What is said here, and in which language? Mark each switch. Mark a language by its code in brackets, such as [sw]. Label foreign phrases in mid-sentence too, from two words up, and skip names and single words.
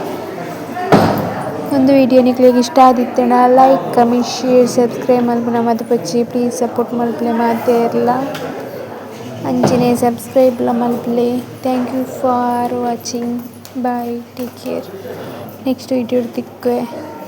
[tcy] ಒಂದು ವಿಡಿಯೋ ನಿಕ್ಲಿಗೆ ಇಷ್ಟ ಆದಿತ್ತಂಡ [en] like comment share subscribe [tcy] ಮಲ್ಪುನ ಮದ್ದು ಪಚ್ಚಿ ಪ್ಲೀಸ್ ಸಪೋರ್ಟ್ ಮಲ್ಪಲೆ ಮಾತೇ ಇರಲ್ಲ ಅಂಚನೆ ಸಬ್ಸ್ಕ್ರೈಬ್ ಮಲ್ಪಲೆ [en] thank you for watching bye take care next video [tcy] ತಿಕ್ಕುವೆ.